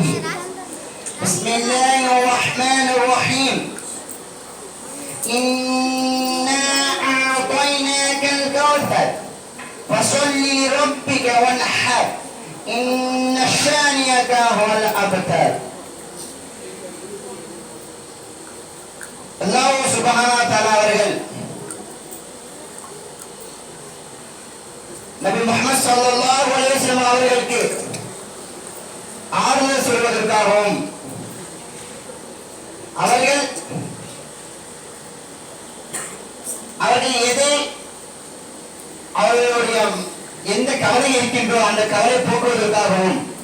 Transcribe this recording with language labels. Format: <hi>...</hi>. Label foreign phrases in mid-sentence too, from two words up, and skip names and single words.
<ar>بسم الله الرحمن الرحيم إنا أعطيناك الكوثر فصل لربك وانحر إن شانئك هو الأبتر. الله سبحانه وتعالى</ar> <ta>அவர்கள் நபி முஹம்மது</ta> <ar>صلى الله عليه وسلم</ar> <ta>அவர்களுக்கு ஆறுதல் சொல்வதற்காகவும் அவர்கள் எதை அவர்களுடைய எந்த கவலை இருக்கின்றோ அந்த கவலை போக்குவதற்காகவும்</ta>